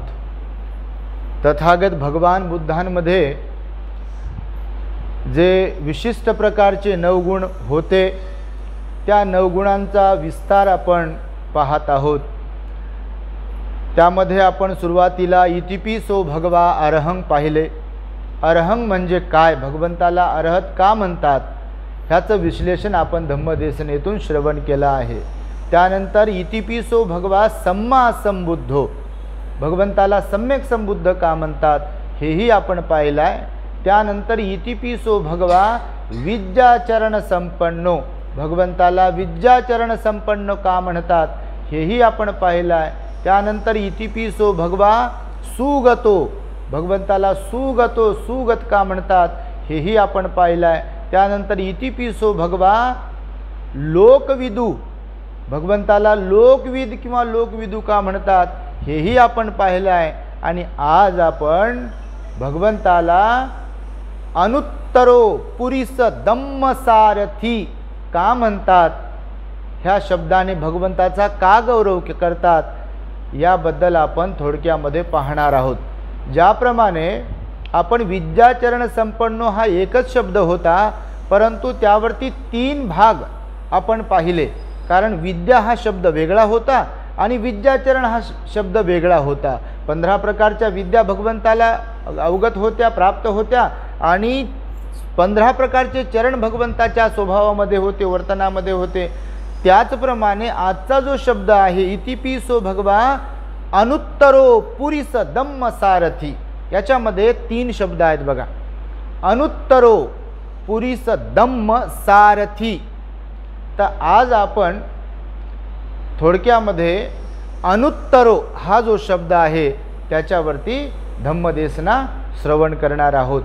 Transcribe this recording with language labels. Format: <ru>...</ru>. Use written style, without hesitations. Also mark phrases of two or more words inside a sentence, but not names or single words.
<mr>तथागत भगवान बुद्धांमध्ये जे विशिष्ट प्रकारचे नवगुण होते, त्या नवगुणांचा विस्तार आपण पाहत आहोत। त्यामध्ये आपण सुरुवातीला</mr> <pi>इतिपिसो भगवा अरहं</pi> <mr>पाहिले। अरहं म्हणजे काय, भगवंताला अरहत का म्हणतात, ह्याचं विश्लेषण आपण धम्मदेशनेतून श्रवण केलं आहे।</mr> <pi>त्यानंतर इतिपिसो भगवा सम्मा संबुद्धो,</pi> <mr>भगवंताला सम्यक संबुद्ध का म्हणतात हेही आपण पाहिलं आहे। त्यानंतर</mr> <pi>इतिपिसो भगवा विद्याचरण संपन्नो,</pi> <mr>भगवंताला विद्याचरण संपन्न का म्हणतात हेही आपण पाहिलं आहे। त्यानंतर</mr> <pi>इतिपिसो भगवा सुगतो,</pi> <mr>भगवंताला सुगतो सुगत का म्हणतात हेही आपण पाहिलं आहे।</mr> <pi>त्यानंतर इतिपिसो भगवा लोकविदू,</pi> <mr>भगवंताला लोकविद किंवा लोकविदू का म्हणतात हेही आपण पाहिलं आहे। आणि आज आपण भगवंताला</mr> <pi>अनुत्तरो पुरीस दम्मसारथी</pi> <mr>का म्हणतात, ह्या शब्दाने भगवंताचा का गौरव करतात याबद्दल आपण थोडक्यामध्ये पाहणार आहोत। ज्याप्रमाणे आपण</mr> <pi>विद्याचरण संपन्नो</pi> <mr>हा एकच शब्द होता, परंतु त्यावरती 3 भाग आपण पाहिले, कारण विद्या हा शब्द वेगळा होता आणि विद्याचरण हा शब्द वेगळा होता. 15 प्रकारच्या विद्या भगवंताला अवगत होत्या, प्राप्त होत्या आणि 15 प्रकारचे चरण भगवंताच्या स्वभावामध्ये होते, वर्तनामध्ये होते. त्याचप्रमाणे आजचा जो शब्द आहे</mr> <pi>इतिपिसो भगवा अनुत्तरो पुरीस दम्म सारथी,</pi> <mr>याच्यामध्ये 3 शब्द आहेत बघा.</mr> <pi>अनुत्तरो पुरीस दम्म सारथी.</pi> <mr>तर आज आपण थोडक्यामध्ये अनुत्तरो हा जो शब्द आहे त्याच्यावरती धम्मदेसना श्रवण करणार आहोत.</mr>